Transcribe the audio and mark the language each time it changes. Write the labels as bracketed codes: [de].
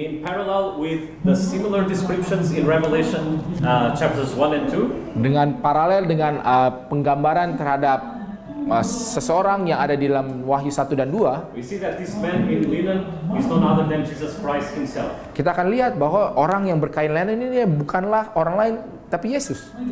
[en] In parallel with the similar descriptions in Revelation chapters 1 and 2. [id] dengan paralel dengan penggambaran terhadap seseorang yang ada di dalam Wahyu 1 dan 2, [en] We see that this man in linen is none other than Jesus Christ himself. [id] kita akan lihat bahwa orang yang berkain lenan ini bukanlah orang lain tapi Yesus.